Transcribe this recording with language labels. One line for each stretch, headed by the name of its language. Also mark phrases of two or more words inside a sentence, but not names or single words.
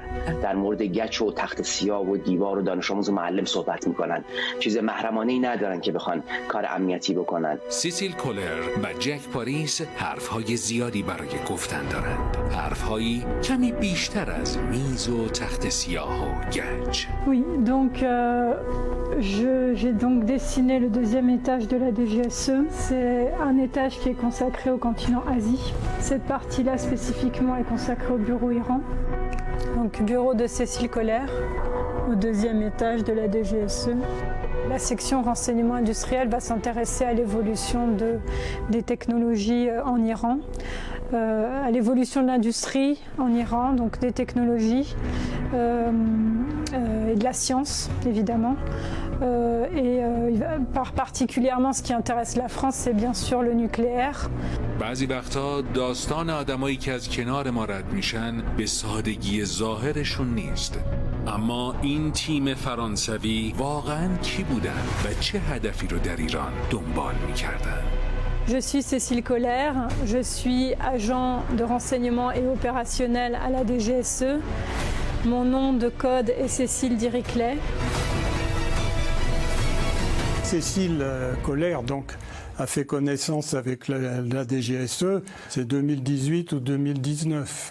Persian: در مورد گچ و تخت سیاه و دیوار و دانش آموز و معلم صحبت می‌کنن. چیز محرمانه‌ای ندارن که بخوان کار امنیتی بکنن. سیسیل کولر و جک پاریس حرفهای زیادی برای گفتن دارند. حرفهایی کمی بیشتر از میز و تخت سیاه و گچ.
French: Oui, donc j'ai donc dessiné le deuxième étage de la DGSE. C'est un étage qui est consacré au continent Asie. Cette partie-là spécifiquement est consacrée au bureau Iran. Donc bureau de Cécile Kohler au deuxième étage de la DGSE. La section renseignement industriel va s'intéresser à l'évolution des technologies en Iran, à l'évolution de l'industrie en Iran, donc des technologies et de la science évidemment, Particulièrement, ce qui intéresse la France, c'est bien sûr le nucléaire.
Persian: بعضی وقتا داستان آدمایی که از کنار ما رد میشن به سادگی ظاهرشون نیست. اما این تیم فرانسوی واقعاً کی بودن و چه هدفی رو در ایران دنبال میکردن؟
French: Je suis Cécile Koller, je suis agent de renseignement et opérationnel à la DGSE. Mon nom de code est Cécile Diriclet. Cécile Koller, donc, a fait connaissance avec la DGSE, c'est 2018 ou 2019.